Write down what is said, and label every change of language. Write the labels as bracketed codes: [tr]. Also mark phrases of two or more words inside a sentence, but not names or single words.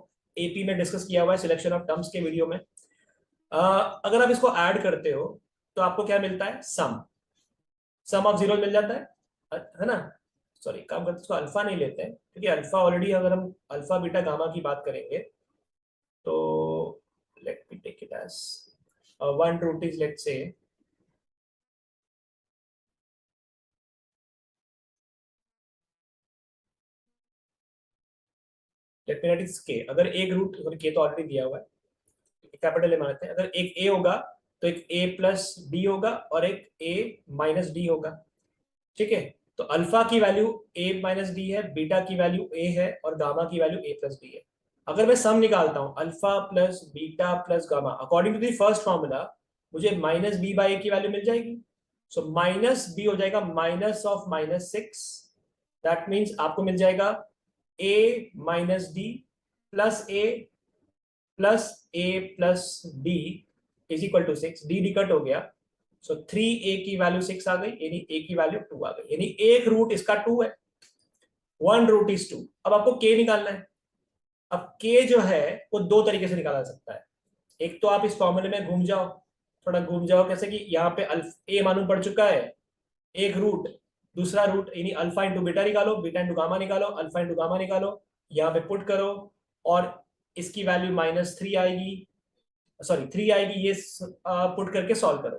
[hi] एपी में डिस्कस किया हुआ है [en] selection of terms [hi] के वीडियो में। अगर आप इसको ऐड करते हो तो आपको क्या मिलता है? [en] sum of zero [hi] मिल जाता है ना? सॉरी, काम करते इसको अल्फा नहीं लेते हैं, क्योंकि अल्फा ऑलरेडी, अगर हम अल्फा बीटा गामा की बात करेंगे तो [en] let me take it as one root is, let's say let me write is k. [hi] अगर एक रूट, के तो ऑलरेडी दिया हुआ है, कैपिटल ए मानते हैं। अगर एक ए होगा तो एक a + d होगा और एक a - d होगा। ठीक है, तो अल्फा की वैल्यू a - d है, बीटा की वैल्यू a है, और गामा की वैल्यू a + d है। अगर मैं सम निकालता हूं अल्फा + बीटा + गामा, [en] according to the first formula [hi] मुझे -b/a की वैल्यू मिल जाएगी। सो -b हो जाएगा -6, [en] that means [hi] आपको मिल जाएगा a - d + a + a + d = 6। d कट हो गया, सो 3a की वैल्यू 6 आ गई, यानी a की वैल्यू 2 आ गई, यानी एक रूट इसका 2 है, [en] 1 root is 2. [hi] अब आपको k निकालना है। अब k जो है वो दो तरीके से निकाला जा सकता है। एक तो आप इस फॉर्मूले में घूम जाओ, थोड़ा घूम जाओ, कैसे कि यहाँ पे a मालूम पड़ चुका है, एक रूट, दूसरा रूट, यानी [en] alpha into beta [hi] निकालो, [en] beta into gamma [hi] निकालो, [en] alpha into gamma [hi] निकालो, यहाँ पे पुट करो, और इसकी वैल्यू -3 आएगी, सॉरी 3 आएगी, ये पुट करके सॉल्व करो।